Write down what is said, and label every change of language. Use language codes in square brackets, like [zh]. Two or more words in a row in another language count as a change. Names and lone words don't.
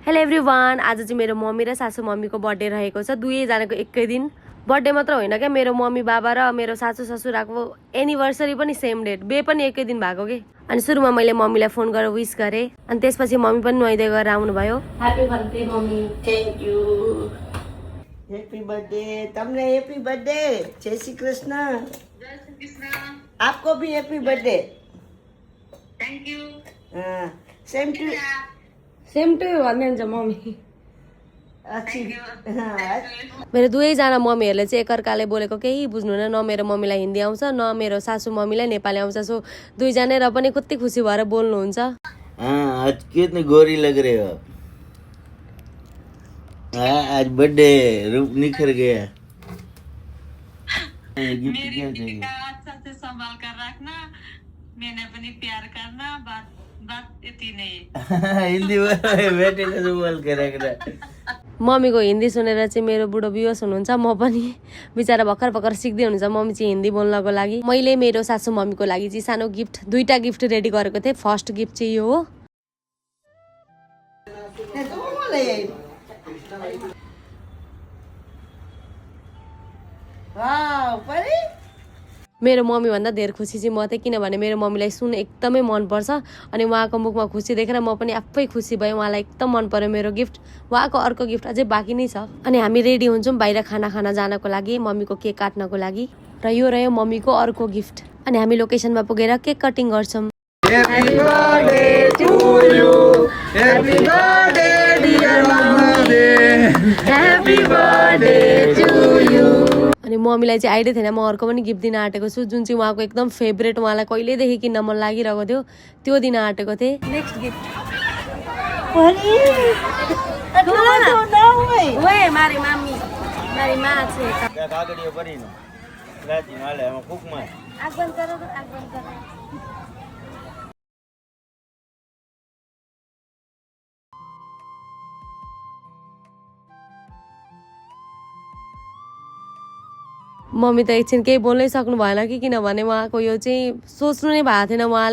[en] Hello everyone, [ne] आज चाहिँ मेरो मम्मी र सासू मम्मीको बर्थडे रहेको छ। दुवैजनाको एकै दिन बर्थडे मात्र होइन क्या, मेरो मम्मी बाबा र मेरो सासू ससुराको एनिभर्सरी पनि [en] same date, [ne] बे पनि एकै दिन भएको के। अनि सुरुमा मैले मम्मीलाई फोन गरेर विश गरेँ, अनि त्यसपछि मम्मी पनि नुहाइदै गरेर आउनुभयो। [en] Happy birthday mummy. Thank you. Happy birthday. [hi] तुमने [en] Happy birthday. [hi] जय श्री कृष्ण। जय श्री कृष्ण। आपको भी [en] Happy birthday. Thank you. Same to [ne] भन्नुहुन्छ मम्मी। [hi] अच्छी। [ne] मेरो दुवैजना मम्मीहरूले चाहिँ एकअर्काले बोलेको केही बुझ्नुहुन्न, न मेरो मम्मीलाई हिन्दी आउँछ न मेरो सासू मम्मीलाई नेपाली आउँछ। सो दुईजना र पनि कति खुसी भएर बोल्नुहुन्छ। [hi] आज कितनी गोरी लग रहे हो। आज बर्थडे रूप निखर गया। मेरी बेटी का अच्छा से संभाल कर रखना, मैंने अपनी प्यार करना, बात यति नहीं। हिंदी बेटे का संभाल के रखना। [ne] मम्मीको हिन्दी सुनेर चाहिँ मेरो बुढो बिहोस हुनुहुन्छ, म पनि बिचरा भर्खर भर्खर सिक्दै हुनुहुन्छ मम्मी चाहिँ हिन्दी बोल्नको लागि। मैले मेरो सासू मम्मीको लागि चाहिँ सानो गिफ्ट, दुईटा [en] gift ready [ne] गरेको थिएँ। [en] First gift [ne] चाहिँ यो हो। मेरो मम्मी भन्दा धेरै खुसी चाहिँ म थिएँ, किनभने मेरो मम्मीलाई सुन एकदमै मनपर्छ। अनि उहाँको मुखमा खुसी देखेर म पनि आफै खुसी भएँ। उहाँलाई एकदम मन पर्यो मेरो गिफ्ट। उहाँको अर्को गिफ्ट अझै बाँकी नै छ। अनि हामी रेडी हुन्छौँ बाहिर खाना खान जानको लागि, मम्मीको केक काट्नको लागि। र यो रह्यो मम्मीको अर्को गिफ्ट। अनि हामी लोकेसनमा पुगेर [en] cake cutting [ne] गर्छौँ। [en] Happy birthday to you. Happy birthday dear mama. Happy birthday to you. [ne] अनि मम्मीलाई चाहिँ आइडिया थिएन, म अर्को पनि गिफ्ट दिन आँटेको छु, जुन चाहिँ उहाँको एकदम फेभरेट, उहाँलाई कहिलेदेखि किन्न मन लागिरहेको थियो, त्यो दिन आँटेको थिएँ। [en] Next gift [ne] मम्मी त एकछिन केही बोल्नै सक्नु भएन कि, किनभने उहाँको यो चाहिँ सोच्नु नै भएको थिएन उहाँले।